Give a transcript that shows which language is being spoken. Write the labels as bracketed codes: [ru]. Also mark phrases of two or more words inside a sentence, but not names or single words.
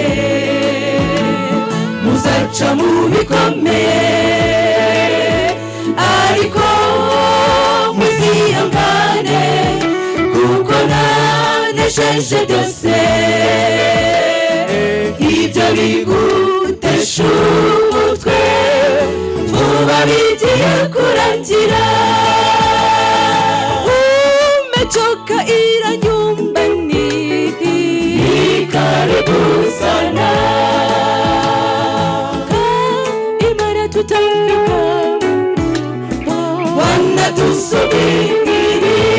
[rw] muzaca mu bikomeye, ariko muzihangane kuko nanesheje byose. Ibyo bigutesha umutwe vuba bigiye kurangira. [sw] Umechoka ila nyumbani ni karibu sana, imara tutafika, wanatusubiri.